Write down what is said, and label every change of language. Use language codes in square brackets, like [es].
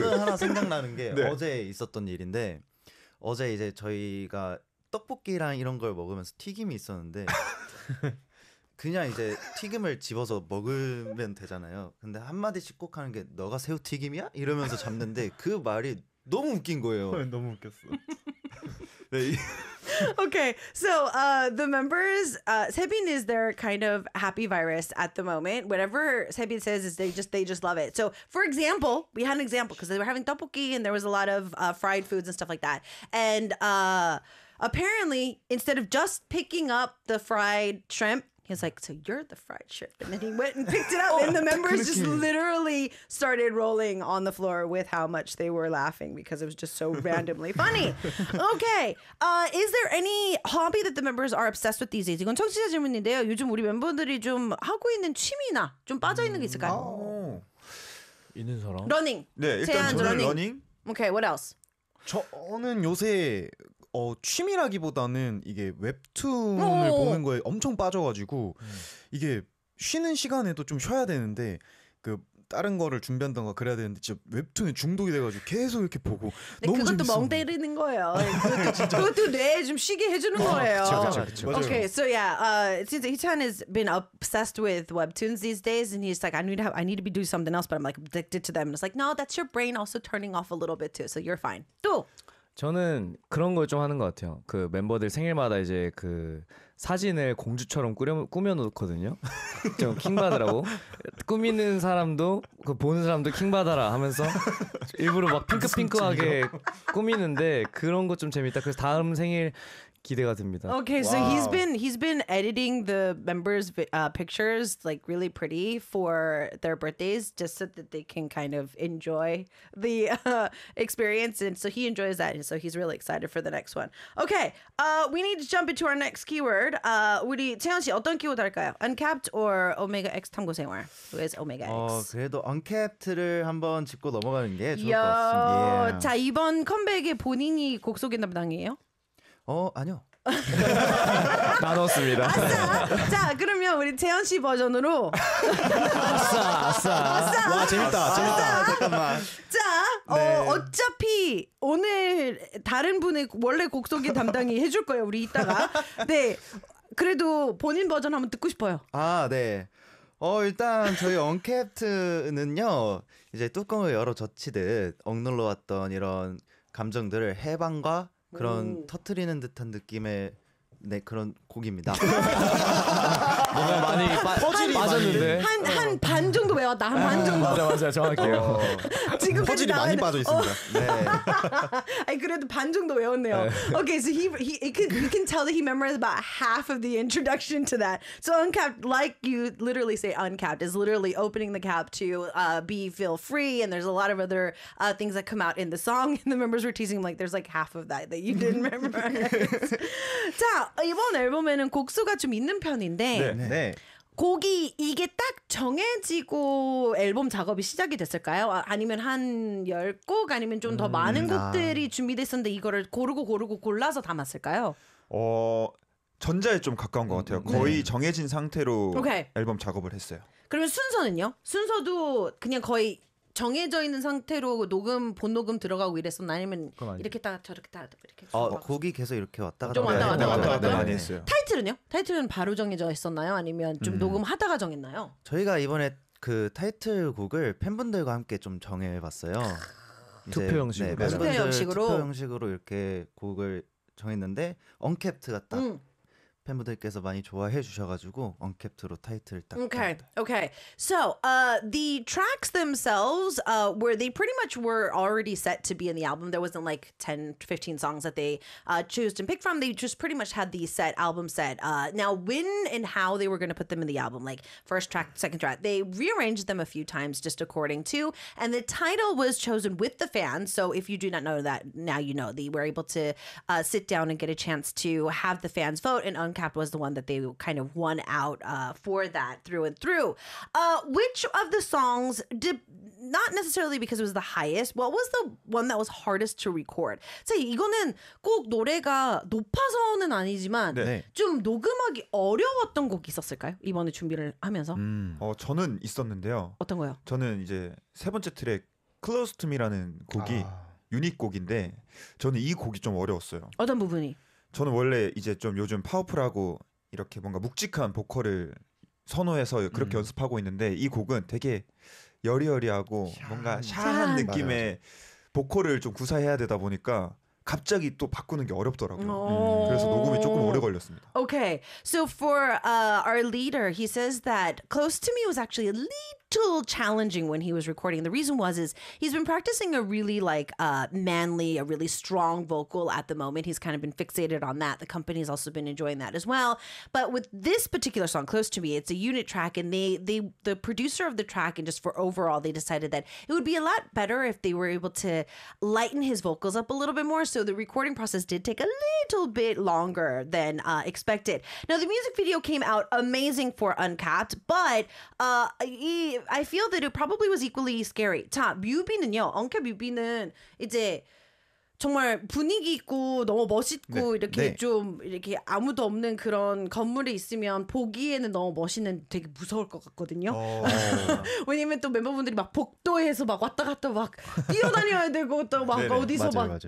[ko] 저는 하나 생각나는 게 네. 어제 있었던 일인데 어제 이제 저희가 떡볶이랑 이런 걸 먹으면서 튀김이 있었는데 그냥 이제 튀김을 집어서 먹으면 되잖아요. 근데 한마디씩 꼭 하는 게 너가 새우 튀김이야? 이러면서 잡는데 그 말이 너무 웃긴 거예요. 너무 웃겼어. [en] Okay, so the members, Sebin is their kind of happy virus at the moment. Whatever Sebin says, is they just love it. So, for example, we had an example because they were having tteokbokki and there was a lot of fried foods and stuff like that. And apparently, instead of just picking up the fried shrimp, he's like, so you're the fried shrimp. And then he went and picked it up. And the members just literally started rolling on the floor with how much they were laughing because it was just so randomly funny. Okay. Is there any hobby that the members are obsessed with these days? [ko] 이건 청취자 질문인데요. 요즘 우리 멤버들이 좀 하고 있는 취미나 좀 빠져 있는 게 있을까요? 있는 사람? [en] Running. [ko] 네, 일단 제안, 저는 running. [en] Okay, what else? [ko] 저는 요새... 취미라기보다는 이게 웹툰을 보는 거에 엄청 빠져가지고 이게 쉬는 시간에도 좀 쉬어야 되는데 그 다른 거를 준비한다거나 그래야 되는데 진짜 웹툰에 중독이 돼가지고 계속 이렇게 보고 너무 그것도 멍 때리는 거예요. 그것도 뇌에 좀 쉬게 해주는 거예요. 그쵸. [en] Okay, so yeah, since Hee-chan has been obsessed with webtoons these days, and he's like, I need to be doing something else, but I'm like addicted to them. And it's like, no, that's your brain also turning off a little bit too, so you're fine. 또 [ko] 저는 그런 걸 좀 하는 것 같아요. 그 멤버들 생일마다 이제 그 사진을 공주처럼 꾸며놓거든요. 좀 킹받으라고. 꾸미는 사람도 그 보는 사람도 킹받아라 하면서 일부러 막 핑크핑크하게 꾸미는데 그런 거 좀 재밌다. 그래서 다음 생일 기대가 됩니다. [en] Okay, so wow. he's been editing the members' pictures like really pretty for their birthdays, just so that they can kind of enjoy the experience. And so he enjoys that, and so he's really excited for the next one. Okay, we need to jump into our next keyword. [ko] 우리 채연 씨 어떤 키워드 할까요? [en] Uncapped or Omega X 탐구생활? Who is Omega X? [ko] 그래도 Uncapped를 한번 짚고 넘어가는 게 좋을 것 같습니다. Yeah. 자 이번 컴백에 본인이 곡 소개 담당이에요? 아니요. 나눴습니다. 아싸. 자, 그러면 우리 재현 씨 버전으로 아싸, 아싸. 와, 재밌다. 아싸. 재밌다. 아싸. 잠깐만. 자, 네. 어차피 오늘 다른 분의 원래 곡 소개 담당이 해 줄 거예요, 우리 이따가. 네. 그래도 본인 버전 한번 듣고 싶어요. 아, 네. 일단 저희 언캡트는요. 이제 뚜껑을 열어 젖히듯 억눌러 왔던 이런 감정들을 해방과 그런 터트리는 듯한 느낌의 네 그런 곡입니다. 뭔가 많이 퍼즐이 빠졌는데 한 반 정도 외웠다. 한 반 정도. 맞아 맞아 정확해요. 지금 퍼즐이 많이 빠져 있습니다. 네. 아니 그래도 반 정도 외웠네요. 네. [en] Okay, so you can tell that he memorized about half of the introduction to that. So uncapped, like you literally say, uncapped is literally opening the cap to be feel free, and there's a lot of other things that come out in the song. And the members were teasing him, like there's like half of that you didn't memorize. [ko] 자 이번 앨범에는 곡수가 좀 있는 편인데. 네. 네. 곡이 이게 딱 정해지고 앨범 작업이 시작이 됐을까요? 아니면 한 10곡 아니면 좀 더 많은 곡들이 준비됐었는데 이거를 고르고 골라서 담았을까요? 전자에 좀 가까운 것 같아요. 거의 네. 정해진 상태로 오케이. 앨범 작업을 했어요. 그러면 순서는요? 순서도 그냥 거의 정해져 있는 상태로 녹음 본녹음 들어가고 이랬었나 아니면 이렇게 딱 저렇게 딱 이렇게 곡이 계속 이렇게 왔다 갔다 좀 왔다 갔다 많이 했어요. 타이틀은요? 타이틀은 바로 정해져 있었나요? 아니면 좀 녹음하다가 정했나요? 저희가 이번에 그 타이틀 곡을 팬분들과 함께 좀 정해봤어요. 투표 형식으로 네, 투표 형식으로 투표 형식으로 이렇게 곡을 정했는데 언캡트가 딱 팬분들께서 많이 좋아해 주셔가지고 언캡트로 타이틀을 딱. [en] Okay, okay. So, the tracks themselves, were they pretty much were already set to be in the album? There wasn't like 10-15 songs that they chose and picked from. They just pretty much had the set album set. Now, when and how they were going to put them in the album, like first track, second track, they rearranged them a few times just according to. And the title was chosen with the fans. So, if you do not know that, now you know. They were able to sit down and get a chance to have the fans vote and. Uncapped was the one that they kind of won out for that through and through. Which of the songs did not necessarily because it was the highest? What was the one that was hardest to record? [ko] 자 이거는 꼭 노래가 높아서는 아니지만 네. 좀 녹음하기 어려웠던 곡 있었을까요? 이번에 준비를 하면서. 저는 있었는데요. 어떤 거요? 저는 이제 세 번째 트랙 Close to Me라는 곡이 유닛 곡인데 저는 이 곡이 좀 어려웠어요. 어떤 부분이? 저는 원래 이제 좀 요즘 파워풀하고 이렇게 뭔가 묵직한 보컬을 선호해서 그렇게 연습하고 있는데 이 곡은 되게 여리여리하고 뭔가 샤한 느낌의 보컬을 좀 구사해야 되다 보니까 갑자기 또 바꾸는 게 어렵더라고요. 그래서 녹음이 조금 오래 걸렸습니다. [en] Okay, so for our leader, he says that Close to Me was actually a little challenging when he was recording. The reason was is he's been practicing a really like manly, a really strong vocal at the moment. He's kind of been fixated on that. The company's also been enjoying that as well. But with this particular song, Close to Me, it's a unit track, and they the producer of the track and just for overall, they decided that it would be a lot better if they were able to lighten his vocals up a little bit more. So the recording process did take a little bit longer than expected. Now, the music video came out amazing for Uncapped, but I feel that it probably was equally scary. [ko] 자, 뮤비는요. 언캡 뮤비는 이제 정말 분위기 있고 너무 멋있고 네. 이렇게 네. 좀 이렇게 아무도 없는 그런 건물에 있으면 보기에는 너무 멋있는 되게 무서울 것 같거든요. 왜냐면 또 멤버분들이 막 복도에서 막 왔다 갔다 막 뛰어다녀야 되고 또 막 어디서 맞아요, 막 맞아요.